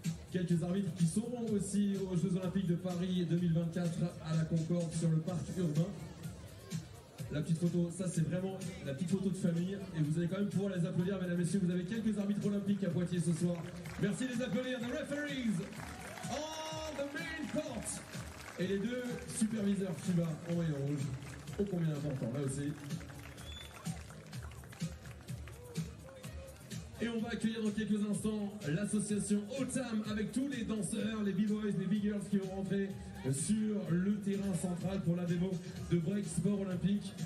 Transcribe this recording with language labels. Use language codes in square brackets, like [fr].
[fr] Quelques arbitres qui seront aussi aux Jeux Olympiques de Paris 2024 à la Concorde sur le parc urbain. La petite photo, ça c'est vraiment la petite photo de famille et vous allez quand même pouvoir les applaudir, mesdames et messieurs. Vous avez quelques arbitres olympiques à Poitiers ce soir. Merci de les applaudir. [en] The referees on the main court. [fr] Et les 2 superviseurs FIBA en maillot rouge. Oh combien important là aussi. Et on va accueillir dans quelques instants l'association OTAM avec tous les danseurs, les b-boys, les b-girls qui vont rentrer sur le terrain central pour la démo de break sport olympique.